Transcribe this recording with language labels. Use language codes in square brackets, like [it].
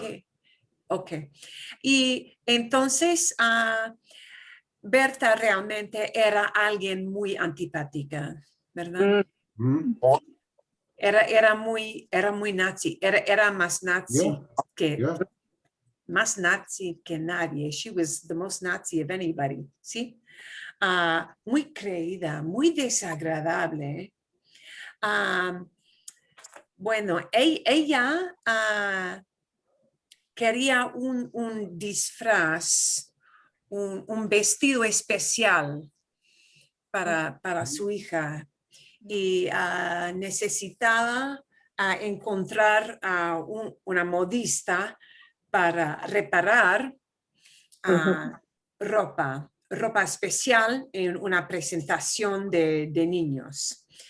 [es] que. Ok. Y entonces, Berta realmente era alguien muy antipática, ¿verdad? Mm, Era muy nazi, era más nazi [en] Yeah. [es] que, [en] yeah. [es] más nazi que nadie. [en] She was the most Nazi of anybody, [es] ¿sí? Muy creída, muy desagradable. Bueno, ella quería un disfraz, un vestido especial para su hija y necesitaba encontrar una modista para reparar ropa especial en una presentación de niños.